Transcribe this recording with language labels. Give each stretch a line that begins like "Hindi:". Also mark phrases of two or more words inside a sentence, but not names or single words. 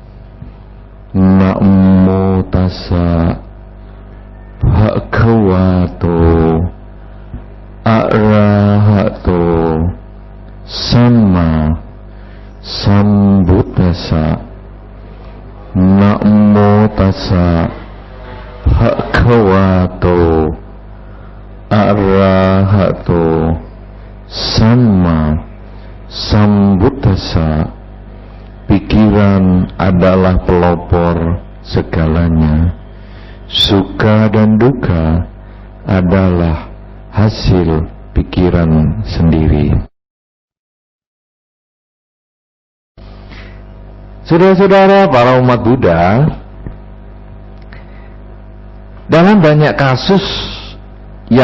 Pali: Namo tassa bhagavato arahato samma sambuddhassa. Namo tassa bhagavato arahato samma sambuddhassa.
Indonesian: Pikiran adalah pelopor segalanya. Suka dan duka adalah hasil pikiran sendiri. Saudara-saudara para umat Buddha, dalam banyak kasus yang